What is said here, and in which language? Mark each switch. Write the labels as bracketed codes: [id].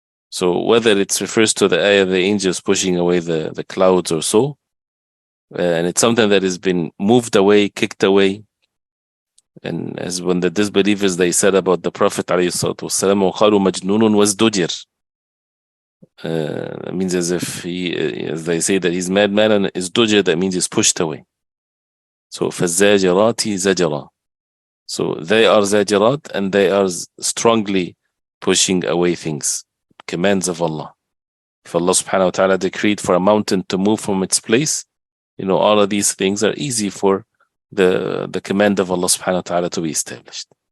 [en] So whether it refers to the ayah, the angels pushing away the clouds or so, and it's something that has been moved away, kicked away. And as when the disbelievers, they said about the Prophet ﷺ, [ar] وَقَالُوا مَجْنُونٌ وَازْدُجِرٌ. [en] That means as if as they say that he's mad, and is dujir, that means he's pushed away. So [ar] فَالزَّاجِرَاتِ زَجْرًا. [en] So they are zajirat, and they are strongly pushing away things, commands of Allah. If Allah subhanahu wa ta'ala decreed for a mountain to move from its place, you know, all of these things are easy for the command of Allah subhanahu wa ta'ala to be established.